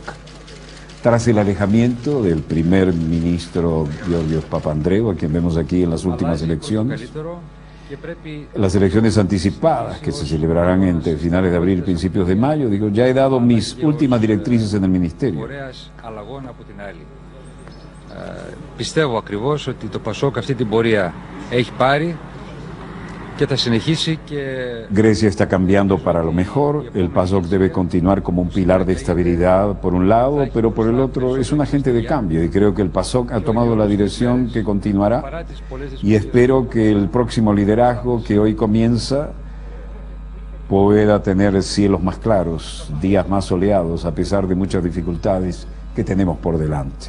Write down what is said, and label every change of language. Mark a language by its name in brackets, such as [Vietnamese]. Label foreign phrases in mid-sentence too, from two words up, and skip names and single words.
[Spanish] Tras el alejamiento del primer ministro Georgios Papandreou, a quien vemos aquí en las últimas elecciones, las elecciones anticipadas que se celebrarán entre finales de abril y principios de mayo, ya he dado mis últimas directrices en el ministerio. [Greek] Πιστεύω ακριβώς ότι το ΠΑΣΟΚ αυτή την πορεία έχει πάρει και θα συνεχίσει και... [Spanish] Grecia está cambiando para lo mejor. El PASOK debe continuar como un pilar de estabilidad por un lado, pero por el otro es un agente de cambio y creo que el PASOK ha tomado la dirección que continuará y espero que el próximo liderazgo que hoy comienza pueda tener cielos más claros, días más soleados, a pesar de muchas dificultades que tenemos por delante.